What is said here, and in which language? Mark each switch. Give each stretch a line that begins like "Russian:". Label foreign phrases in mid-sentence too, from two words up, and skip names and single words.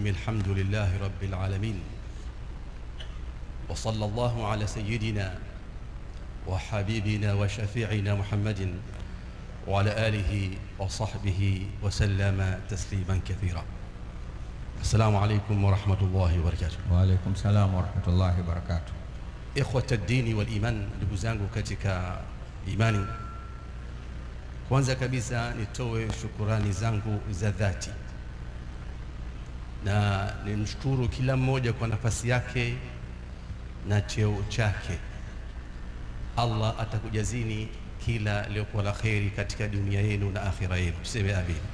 Arabic: الحمد لله رب العالمين، وصلى الله على سيدنا وحبيبنا وشفيعنا محمد وعلى آله وصحبه وسلم تسليما كثيرا. السلام عليكم ورحمة الله وبركاته. وعليكم السلام ورحمة الله وبركاته. إخوة الدين والإيمان,
Swahili: ndugu zangu katika imani, kwanza kabisa nitoe shukurani zangu za dhati na nimshukuru kila mmoja kwa nafasi yake na cheo chake. Allah atakujazini kila lililokuwa la kheri katika dunia yenu na akhira yenu, tuseme amin.